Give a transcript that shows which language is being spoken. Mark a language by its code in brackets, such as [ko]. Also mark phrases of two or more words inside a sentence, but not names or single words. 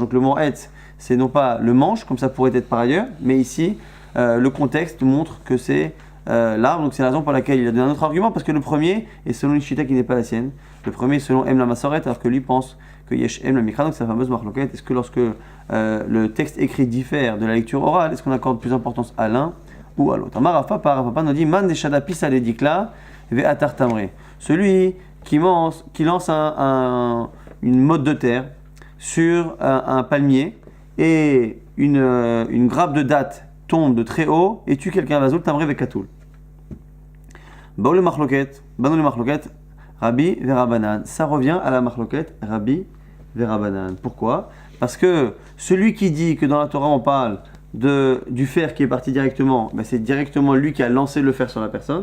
[fr] Donc le mot etz, c'est non pas le manche, comme ça pourrait être par ailleurs, mais ici, le contexte montre que c'est l'arbre. Donc c'est la raison pour laquelle il a donné un autre argument, parce que le premier est selon une chita qui n'est pas la sienne. Le premier est selon [he] אם למסורת, [fr] alors que lui pense que [he] יש אם למקרא, [fr] donc c'est la fameuse marloquette. Est-ce que lorsque le texte écrit diffère de la lecture orale, est-ce qu'on accorde plus d'importance à l'un ou à l'autre? [arc] אמר פפא [fr] nous dit [arc] מאן דשדא פיסא לדיקלא ואתר תמרי. [fr] Celui qui lance une motte de terre sur un palmier et une grappe de date tombe de très haut et tue quelqu'un, [arc] ואזול תמרי וקטול. [fr] Baou le marloquette, [arc] Rabbi Verabanan. [fr] Ça revient à la marloquette [arc] Rabbi Verabanan. [fr] Pourquoi? Parce que celui qui dit que dans la Torah on parle du fer qui est parti directement, ben c'est directement lui qui a lancé le fer sur la personne.